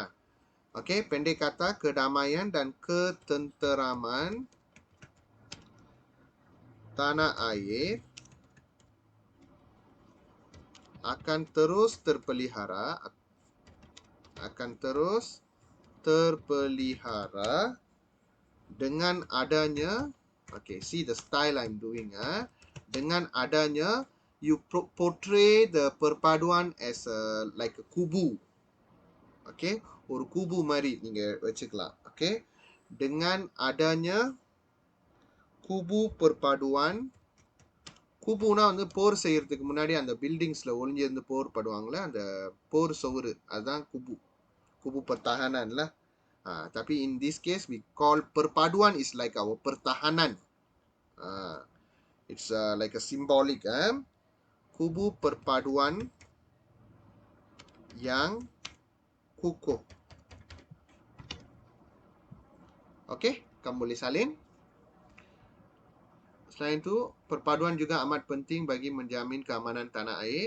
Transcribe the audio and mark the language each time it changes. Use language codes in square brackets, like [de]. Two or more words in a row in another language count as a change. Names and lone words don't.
[ms] Okey, pendek kata kedamaian dan ketenteraman tanah air akan terus terpelihara dengan adanya, [en] okay, see the style I'm doing. [ms] Dengan adanya, [en] you portray the perpaduan as like a kubu. [ta] Okay, ஒரு kubu மாதிரி நீங்க வச்சுக்கலாம். [ms] Okay, dengan adanya kubu perpaduan. [ta] குபுனா வந்து போர் செய்யறதுக்கு முன்னாடி அந்த பில்டிங்ஸ்ல ஒளிஞ்சிருந்து போர் படுவாங்களே, அந்த போர் சுவரு, அதுதான் குபு. [ms] Kubu pertahanan lah. Tapi [en] in this case we call perpaduan is like our pertahanan. It's like a symbolic. [ms] Kubu perpaduan yang kukuh. Okay, kamu boleh salin. Selain itu, perpaduan juga amat penting bagi menjamin keamanan tanah air.